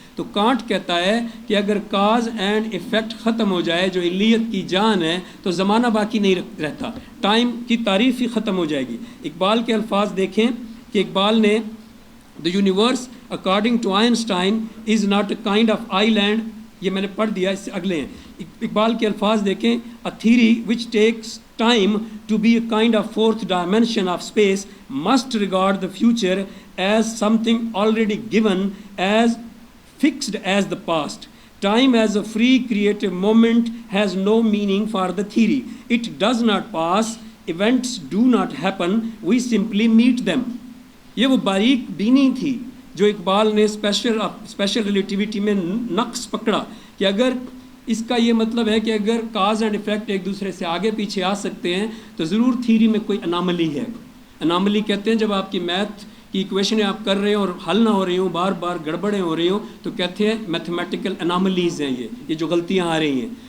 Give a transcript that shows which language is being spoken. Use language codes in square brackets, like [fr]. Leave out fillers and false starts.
[ur] تو کانٹ کہتا ہے کہ اگر کاز اینڈ ایفیکٹ ختم ہو جائے, جو علیت کی جان ہے, تو زمانہ باقی نہیں رہتا, ٹائم کی تعریف ہی ختم ہو جائے گی. اقبال کے الفاظ دیکھیں کہ اقبال نے [en] The universe according to Einstein is not a kind of island, [ur] یہ میں نے پڑھ دیا, اس سے اگلے ہیں. اقبال کے الفاظ دیکھیں, [en] a theory which takes time to be a kind of fourth dimension of space must regard the future as something already given, as fixed as the past. Time as a free creative moment has no meaning for the theory. It does not pass, events do not happen, we simply meet them. [ur] یہ وہ باریک بینی تھی جو اقبال نے special relativity میں نقص پکڑا کہ اگر اس کا یہ مطلب ہے کہ اگر کاز اینڈ ایفیکٹ ایک دوسرے سے آگے پیچھے آ سکتے ہیں تو ضرور تھیری میں کوئی اناملی ہے. اناملی کہتے ہیں جب آپ کی میتھ کی ایکویشنیں آپ کر رہے ہوں اور حل نہ ہو رہی ہوں, بار بار گڑبڑیں ہو رہی ہوں, تو کہتے ہیں میتھمیٹیکل اناملیز ہیں یہ جو غلطیاں آ رہی ہیں.